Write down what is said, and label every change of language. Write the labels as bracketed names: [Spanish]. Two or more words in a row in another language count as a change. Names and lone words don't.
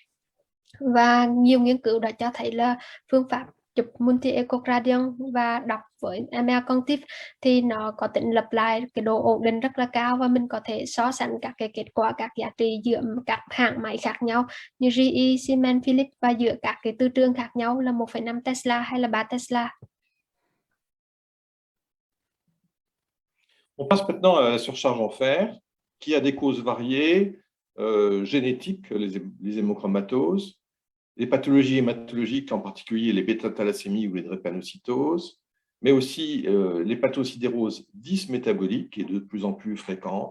[Vietnamese] Và nhiều nghiên cứu đã cho thấy là phương pháp chụp [English] multi echocardiogram [Vietnamese] và đọc với MR Cognitive thì nó có tính lặp lại, cái độ ổn định rất là cao, và mình có thể so sánh các cái kết quả, các giá trị giữa các hãng máy khác nhau như GE, Siemens, Philips, và giữa các cái từ trường khác nhau là 1,5 Tesla hay là 3 Tesla. [French] On passe maintenant à la surcharge en fer, qui a des causes variées, génétiques, les hémochromatoses, les pathologies hématologiques, en particulier les bêta-thalassémies ou les drépanocytoses, mais aussi l'hépatosidérose dysmétabolique, qui est de plus en plus fréquente.